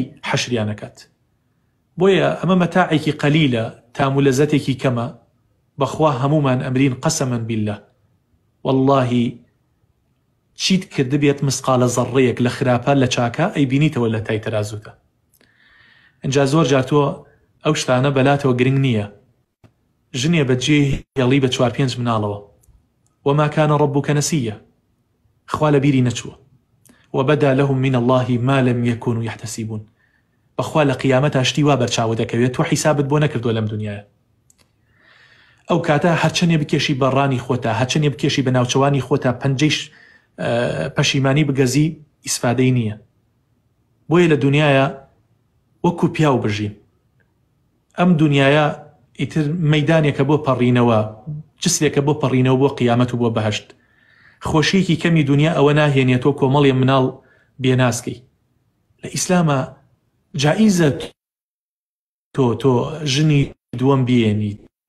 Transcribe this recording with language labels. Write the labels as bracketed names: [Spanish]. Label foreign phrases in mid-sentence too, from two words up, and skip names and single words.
[Central Kurdish] حەشریان ئەکات بۆیە ئەمە مەتاعێکی قەلیلە تام و لەزەتێکی کەمە بەخوا هەمومان ئەمرین [Arabic] قەسەمەن بالله [Central Kurdish] واللهی چیت کرد بێت مسقالە زەڕەیەک لە خراپە لە چاکە ئەی بینیتەوە لە تای تەرازوتە ئەجا زۆر جار تۆ ئەو شتانە بەلاتەوە گرنگ نییە ژنێ بەجێ هێڵی بە 4-5 مناڵەوە [Arabic] وما كان ربك نسيا [Central Kurdish] خوا لە بیری نەچووە وبدا [Arabic] لهم من الله ما لم يكونوا يحتسبون [Central Kurdish] بەخوا لە قیامەتە شتی وا بەرچاوە دەکەوێت تۆ حیسابت بۆ نەکردووە لەم دنیایە ئەو کاتە هەرچەندێ بکێشی بەڕانی خۆتە هەرچەندێ بکێشی بە ناوچەوانی خۆتە پەنجەیش پەشیمانی بگەزی ئیسفادەی نییە بۆیە لە دنیایە وەکو پیاو بژین ئەم دنیایە ئیتر مەیدانێکە بۆ پەڕینەوە جسرێکە بۆ پەڕینەوە بۆ قیامەت و بۆ بەهەشت خۆشیەکی کەمی دنیا ئەوە ناهێنێتەوە کۆمەڵی مناڵ بێناسکەی لە ئیسلامە جائیزە تۆ ژنی دووەم بێنیت